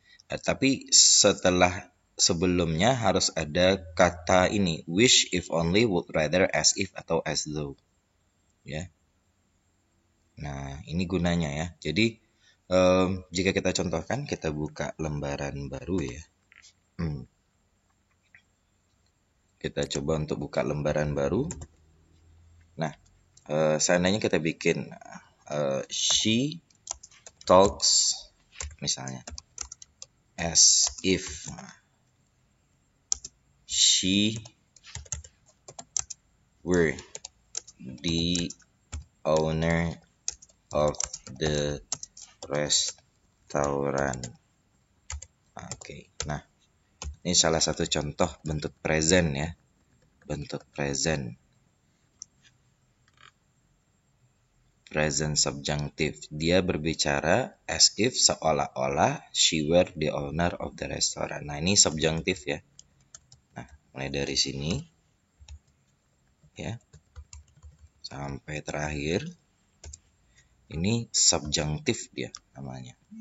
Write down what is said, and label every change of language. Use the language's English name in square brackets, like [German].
[Indonesian] Tapi sebelumnya harus ada kata ini, wish, if only, would rather, as if, atau as though. Ya. Nah, ini gunanya ya. Jadi jika kita contohkan, kita buka lembaran baru ya. Kita coba untuk buka lembaran baru. Nah, seandainya kita bikin [English] she talks [Indonesian] misalnya [English] as if she were the owner of the restaurant. [Indonesian] Oke. Nah, ini salah satu contoh bentuk present ya. Bentuk present subjunctive. Dia berbicara [English] as if, [Indonesian] seolah-olah [English] she were the owner of the restaurant. [Indonesian] Nah, ini subjunctive ya. Nah, mulai dari sini ya sampai terakhir ini subjunctive dia namanya.